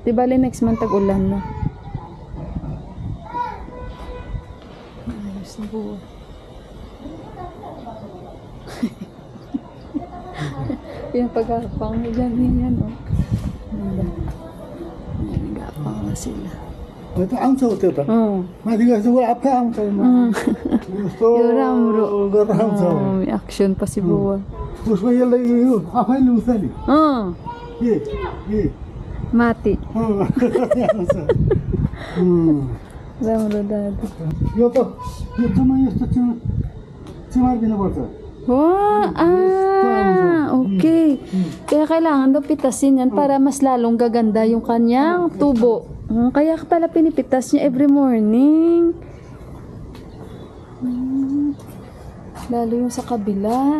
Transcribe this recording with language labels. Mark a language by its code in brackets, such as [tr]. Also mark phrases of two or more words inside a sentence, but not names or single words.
[tl] Di bali [en] next month [tl] tag-ulan na. Ayos na Buwa. Yung pag-apang yan, nag-apang na sila. [ne] त्यो आउँछ त्यो त. माथि गएपछि ऊ आफै आउँछ. यस्तो गरेर आउँछ. [tl] May action pa si Buwa. [ne] उसको यसलाई यो आफै लुन्छ नि. के Mati. राम्रो दादी. यो त यो जम्मा यस्तो चिमार्दिनु पर्छ [tl] Okay. Kaya kailangan daw pitasin yan para mas lalong gaganda yung kanyang tubo. Kaya pala pinipitas niya [en] every morning. [tl] Lalo yung sa kabila.